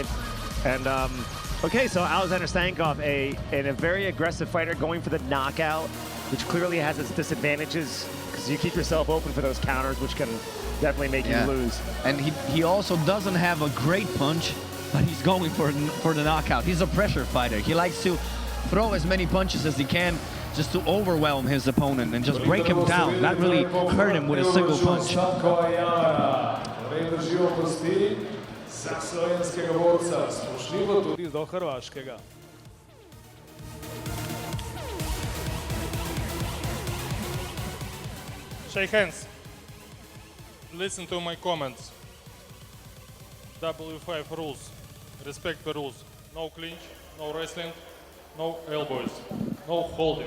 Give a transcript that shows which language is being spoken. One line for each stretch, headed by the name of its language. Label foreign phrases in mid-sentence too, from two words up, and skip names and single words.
English: And okay, so Aleksander Stankov, a very aggressive fighter, going for the knockout, which clearly has its disadvantages because you keep yourself open for those counters, which can definitely make you lose. And he also doesn't have a great punch, but he's going for the knockout. He's a pressure fighter. He likes to throw as many punches as he can, just to overwhelm his opponent and just break him down, not really hurt him with a single punch.
Slovenian: Za slovenskega borca, spoštljivo tudi do hrvaškega.
English: Shake hands. Listen to my comments. W5 rules. Respect the rules. No clinch, no wrestling, no elbows, no holding.